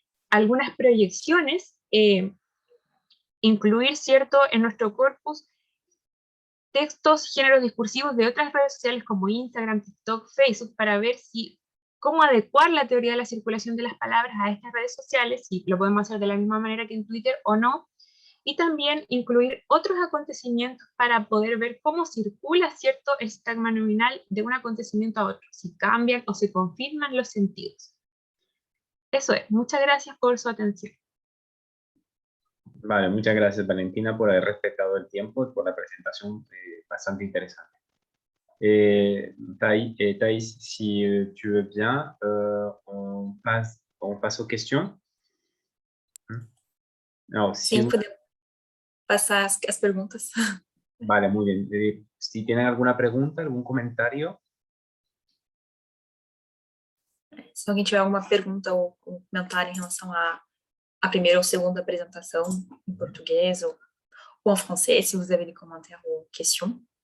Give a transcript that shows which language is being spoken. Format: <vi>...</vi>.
<es>Algunas proyecciones, incluir, ¿cierto?, en nuestro corpus textos, géneros discursivos de otras redes sociales como Instagram, TikTok, Facebook, para ver cómo adecuar la teoría de la circulación de las palabras a estas redes sociales, si lo podemos hacer de la misma manera que en Twitter o no, y también incluir otros acontecimientos para poder ver cómo circula, ¿cierto?, el sintagma nominal de un acontecimiento a otro, si cambian o se confirman los sentidos. Eso es. Muchas gracias por su atención. Vale, muchas gracias Valentina por haber respetado el tiempo y por la presentación bastante interesante.</es> <fr>Thaïs, si tu veux bien, on passe aux questions.</fr> <es>No, si</es> <pt>Sim, podemos passar as perguntas.</pt> <es>Vale, muy bien. Si tienen alguna pregunta, algún comentario.</es> <pt>Se alguém tiver alguma pergunta ou comentário em relação à primeira ou segunda apresentação em português ou</pt> <fr>en français, si vous avez des commentaires ou questions.</fr>